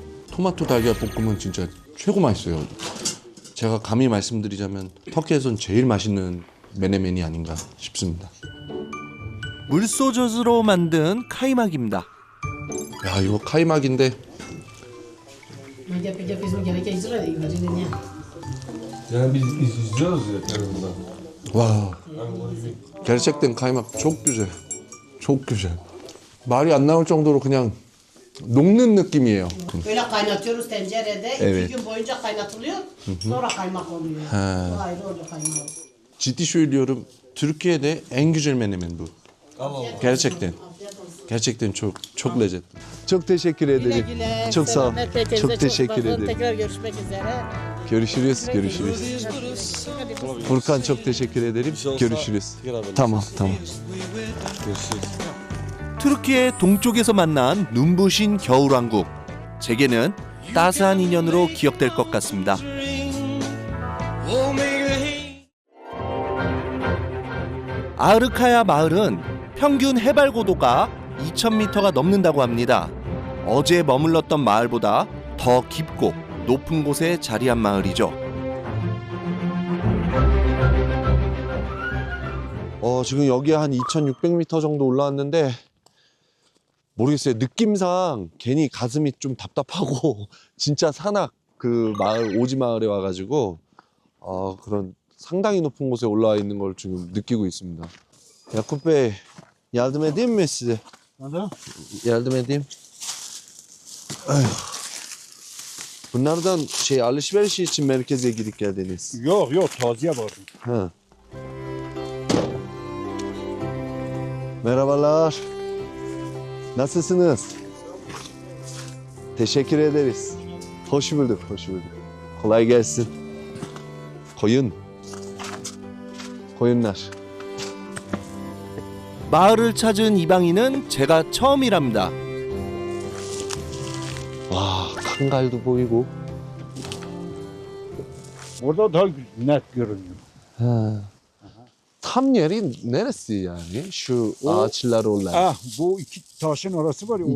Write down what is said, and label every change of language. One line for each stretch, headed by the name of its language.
Korean: 토마토 달걀 볶음은 진짜 최고 맛있어요. 제가 감히 말씀드리자면 터키에선 제일 맛있는 메네멘이 아닌가 싶습니다. 물소젖으로 만든 카이막입니다. 야, 이거 카이막인데
Turkish: Yapacak bizim gereken icra değil. Yani biz izliyoruz ya burada.
Korean: 와,
Turkish: gerçekten kaymak çok güzel. çok güzel.
Korean: 말이 안 나올 정도로 그냥 녹는 느낌이에요.
Turkish: Böyle kaynatıyoruz tencerede. Evet. 2 gün boyunca kaynatılıyor. Sonra kaymak oluyor. Bu ayrı oluyor kaymak. ciddi söylüyorum. Türkiye'de en güzel menemen bu. Gerçekten. Gerçekten çok lezzetli. Çok teşekkür ederim. Çok sağ ol. Çok teşekkür ederim. Tekrar görüşmek üzere. Görüşürüz. Furkan çok teşekkür ederim. Görüşürüz. tamam.
Korean: 투르키의 동쪽에서 만난 눈부신 겨울왕국. 제게는 따스한 인연으로 기억될 것 같습니다. 아르카야 마을은 평균 해발 고도가 2,000m가 넘는다고 합니다. 어제 머물렀던 마을보다 더 깊고 높은 곳에 자리한 마을이죠. 지금 여기에 한 2,600m 정도 올라왔는데 모르겠어요. 느낌상 괜히 가슴이 좀 답답하고 진짜 산악 그 마을 오지 마을에 와가지고 그런 상당히 높은 곳에 올라와 있는 걸 지금 느끼고 있습니다.
Turkish: Yakup Bey, yardım edeyim mi size? Yardım edeyim. Ay. Bunlardan alışveriş için merkeze gidip geldiniz. Yok taziye vardım. Ha. Merhabalar. Nasılsınız? Teşekkür ederiz. Hoş bulduk, hoş bulduk. Kolay gelsin. koyunlar.
Korean: 마을을 찾은 이방인은 제가 처음이랍니다. 와,
Turkish: kangal
Korean: 도 보이고.
Turkish: Orada daha net görünüyor. Ha. Tam yeri neresi yani? Şu ağaçlar olan. Ah, bu iki taşın arası var ya orada.